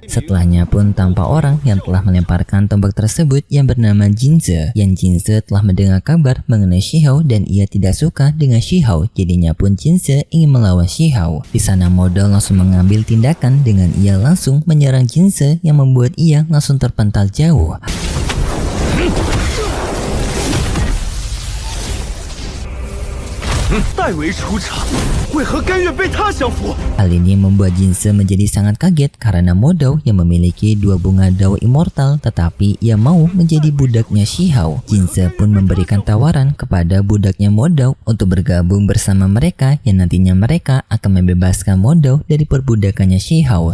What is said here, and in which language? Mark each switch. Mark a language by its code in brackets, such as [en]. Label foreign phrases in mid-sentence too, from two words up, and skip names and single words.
[id] Setelahnya pun tampak orang yang telah melemparkan tombak tersebut yang bernama Jinze. Yang Jinze telah mendengar kabar mengenai Shihao dan ia tidak suka dengan Shihao. Jadinya pun Jinze ingin melawan Shihao. Di sana Modou langsung mengambil tindakan dengan ia langsung menyerang Jinze yang membuat ia langsung terpental jauh. [zh] 代为出场，为何甘愿被他降服？ [id] Hal ini membuat Jinze menjadi sangat kaget karena Modou yang memiliki dua bunga dao immortal, tetapi ia mau menjadi budaknya Shihao. Jinze pun memberikan tawaran kepada budaknya Modou untuk bergabung bersama mereka yang nantinya mereka akan membebaskan Modou dari perbudakannya Shihao.